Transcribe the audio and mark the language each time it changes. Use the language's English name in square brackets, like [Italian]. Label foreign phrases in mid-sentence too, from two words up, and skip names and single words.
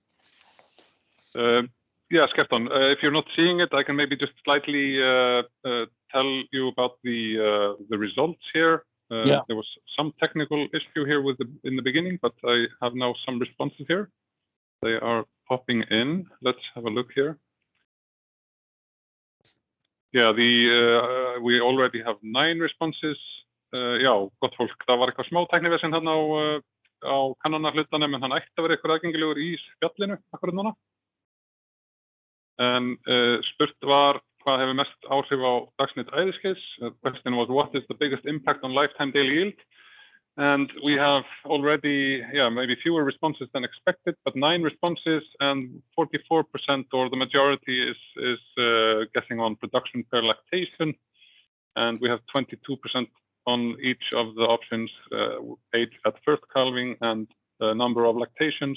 [English] Yes, Gaston, if you're not seeing it, I can maybe just slightly tell you about the results here. Yeah. There was some technical issue here in the beginning, but I have now some responses here. They are popping in. Let's have a look here. Yeah, we already have 9 responses. [Icelandic] Já, gott fólk, það var eitthvað smá tæknivesen þarna á kannanahlutanum, en hann ætti að vera eitthvað aðgengilegur í spjallinu akkurat núna. En spurt var hvað hefur mest áhrif á dagsnitt æviskeiðs. [English] The question was, what is the biggest impact on lifetime daily yield? And we have already, yeah, maybe fewer responses than expected, but 9 responses, and 44% or the majority is guessing on production per lactation, and we have 22% on each of the options, age at first calving and number of lactations.